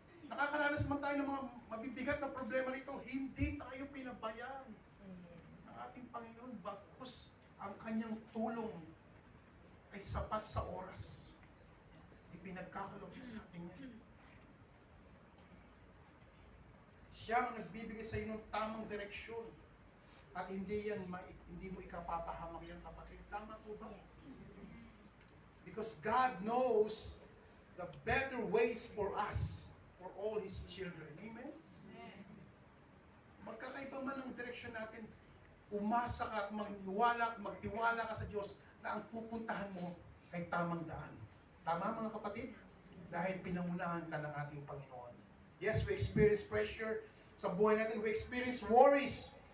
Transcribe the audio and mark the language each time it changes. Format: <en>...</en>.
<tl>Nakakaranas man tayo ng mga mabibigat na problema rito, hindi tayo pinabayaan ng ating Panginoon bagkus ang kanyang tulong ay sapat sa oras. Ipinagkakaloob niya sa atin yan. Siya ang nagbibigay sa iyo ng tamang direksyon at hindi mo ikapapahamak yan, kapatid. Tama po ba?</tl> <en>Because God knows the better ways for us, for all His children. Amen?</en> <tl>Magkakaiba man ang direksyon natin, umasa ka at magtiwala ka sa Diyos na ang pupuntahan mo ay tamang daan. Tama mga kapatid? Dahil pinangunahan ka ng ating Panginoon.</tl> <en>Yes, we experience pressure</en> <tl>sa buhay natin.</tl> <en>We experience worries.</en>